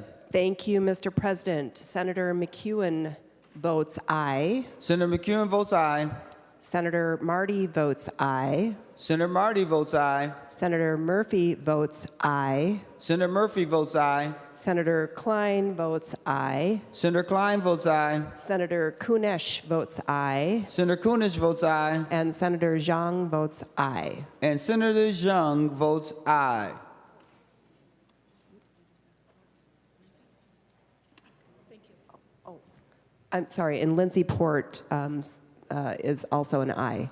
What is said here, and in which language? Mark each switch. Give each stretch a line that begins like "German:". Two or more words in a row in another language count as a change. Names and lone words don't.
English: Thank you, Mr. President. Senator McEwen votes aye. Senator McEwen votes aye. Senator Marty votes aye. Senator Marty votes aye. Senator Murphy votes aye. Senator Murphy votes aye. Senator Klein votes aye. Senator Klein votes aye. Senator Kunesh votes aye. Senator Kunesh votes aye. And Senator Zhang votes aye. And Senator Zhang votes aye. I'm sorry, and Lindsay Port is also an aye.